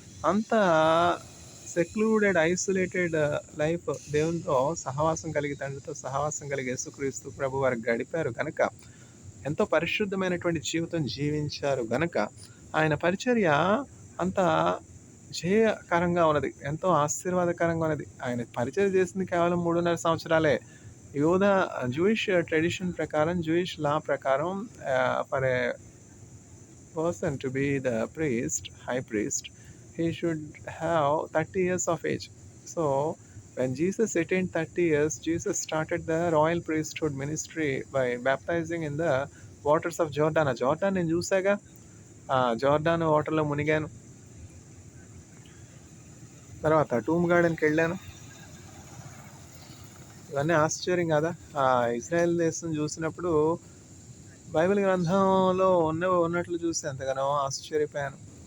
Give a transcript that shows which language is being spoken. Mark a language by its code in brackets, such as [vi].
[te] అంత secluded, isolated life దేవునితో సహవాసం కలిగి, తండ్రితో సహవాసం కలిగి యేసుక్రీస్తు ప్రభు వారు గడిపారు కనుక, ఎంతో పరిశుద్ధమైనటువంటి జీవితం జీవించారు గనక ఆయన పరిచర్య అంత జయకరంగా ఉన్నది, ఎంతో ఆశీర్వాదకరంగా ఉన్నది. ఆయన పరిచర్య చేసింది కేవలం 3.5 సంవత్సరాలే. యోధ జూయిష్ ట్రెడిషన్ ప్రకారం, జూయిష్ లా ప్రకారం [en] For a person to be the priest, high priest, he should have 30 years of age. So, when Jesus attained 30 years, Jesus started the royal priesthood ministry by baptizing in the waters of Jordan. [te] ఆ Jordan నేను చూసాగా, ఆ Jordan వాటర్లో మునిగాను. తర్వాత tomb గార్డెన్కి వెళ్ళాను. ఇవన్నీ ఆశ్చర్యం కదా. ఆ ఇజ్రాయెల్ దేశం చూసినప్పుడు బైబిల్ గ్రంథంలో ఉన్నట్లు చూసి ఎంతగానో ఆశ్చర్యపోయాను.